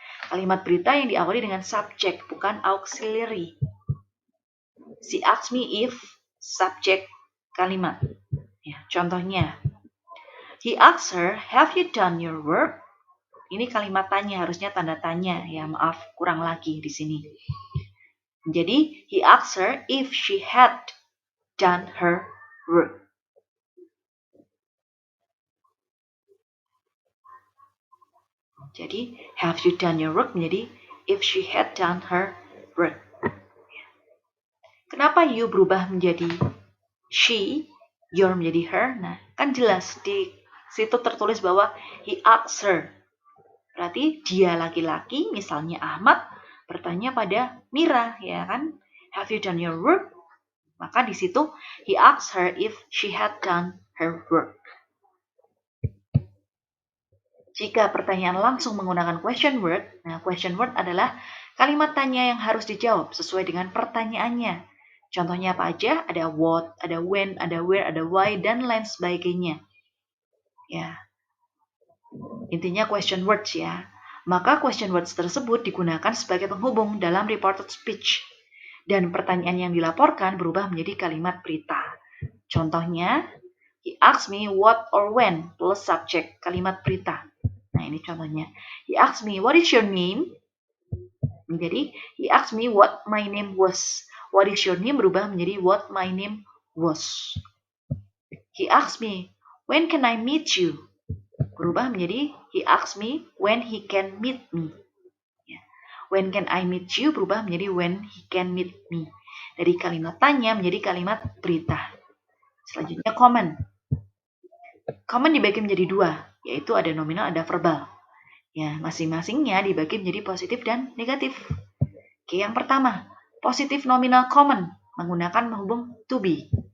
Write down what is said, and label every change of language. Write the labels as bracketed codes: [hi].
[id] Kalimat berita yang diawali dengan subject, bukan auxiliary. [en] She asked me if, subject, kalimat. [id] Ya, contohnya, [en] he asked her, have you done your work? [id] Ini kalimat tanya, harusnya tanda tanya. Ya, maaf, kurang lagi di sini. Jadi, [en] he asked her if she had done her work. [id] Jadi, [en] have you done your work menjadi if she had done her work. [id] Kenapa you berubah menjadi she, your menjadi her? Nah, kan jelas di situ tertulis bahwa [en] he asked her. [id] Berarti dia laki-laki, misalnya Ahmad, bertanya pada Mira, ya kan? [en] Have you done your work? [id] Maka di situ [en] he asked her if she had done her work. [id] Jika pertanyaan langsung menggunakan question word, nah question word adalah kalimat tanya yang harus dijawab sesuai dengan pertanyaannya. Contohnya apa aja? Ada what, ada when, ada where, ada why, dan lain sebagainya. Ya, intinya question words ya. Maka question words tersebut digunakan sebagai penghubung dalam reported speech. Dan pertanyaan yang dilaporkan berubah menjadi kalimat berita. Contohnya, [en] he asked me what or when plus subject, [id] kalimat berita. Nah, ini contohnya. [en] He asked me, what is your name? Menjadi, he asked me what my name was. What is your name [id] berubah menjadi [en] what my name was. He asked me, when can I meet you? [id] Berubah menjadi, [en] he asked me when he can meet me. When can I meet you? [id] Berubah menjadi [en] when he can meet me. [id] Dari kalimat tanya menjadi kalimat berita. Selanjutnya common. Common dibagi menjadi dua, yaitu ada nominal, ada verbal. Ya, masing-masingnya dibagi menjadi positif dan negatif. Oke, yang pertama, positif nominal common menggunakan penghubung to be.